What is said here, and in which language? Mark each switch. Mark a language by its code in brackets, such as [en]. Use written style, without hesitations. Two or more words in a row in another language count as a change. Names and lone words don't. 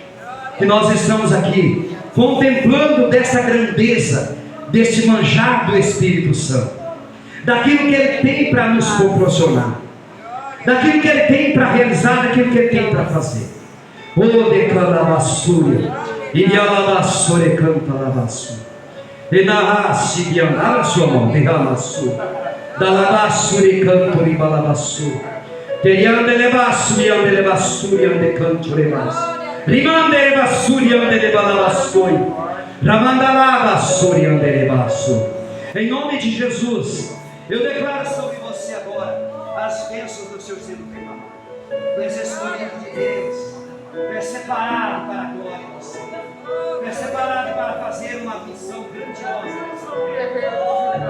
[pt] Que nós estamos aqui contemplando dessa grandeza, desse manjar do Espírito Santo, daquilo que Ele tem para nos proporcionar, daquilo que Ele tem para realizar, daquilo que Ele tem para fazer. Oh, declara a vassoura, e a vassoura canta a vassoura, e na raça, a sua mão, derrama a sua, da lavassoura e canto, e balavassura, teriande levasso, e ande levassura, e ande canto, levasso. Rimandere bassuri andere balavassoi, ramandalava sori andere basso. Em nome de Jesus, eu declaro sobre você agora as bênçãos do seu selo derramado. Tu és escolhido de Deus, tu és separado para a glória do Senhor, tu és separado para fazer uma missão grandiosa nessa terra.